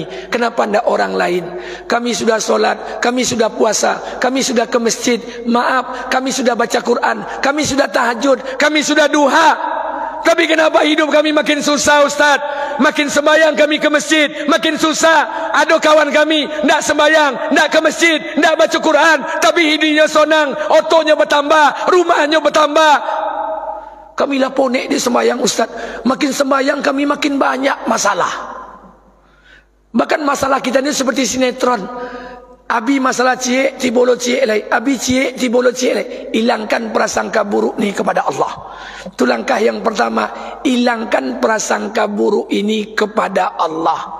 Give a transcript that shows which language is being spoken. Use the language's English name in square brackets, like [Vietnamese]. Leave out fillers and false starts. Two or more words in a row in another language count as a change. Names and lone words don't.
[Indonesian] Kenapa ndak orang lain? Kami sudah solat, kami sudah puasa, kami sudah ke masjid. Maaf, kami sudah baca Quran, kami sudah tahajud, kami sudah duha. Tapi kenapa hidup kami makin susah, Ustaz? Makin sembahyang kami ke masjid, makin susah. Ada kawan kami ndak sembahyang, ndak ke masjid, ndak baca Quran, tapi hidupnya sonang, otonya bertambah, rumahnya bertambah. [Minangkabau] Kami lah ponek di sembahyang, Ustaz. [Indonesian] Makin sembahyang kami makin banyak masalah. Bahkan masalah kita ini seperti sinetron. [Minangkabau] Abi masalah cie, tibolo cie lagi. Abi cie, tibolo cie lagi. [Indonesian] Hilangkan prasangka buruk ni kepada Allah. Itu langkah yang pertama. Hilangkan prasangka buruk ini kepada Allah.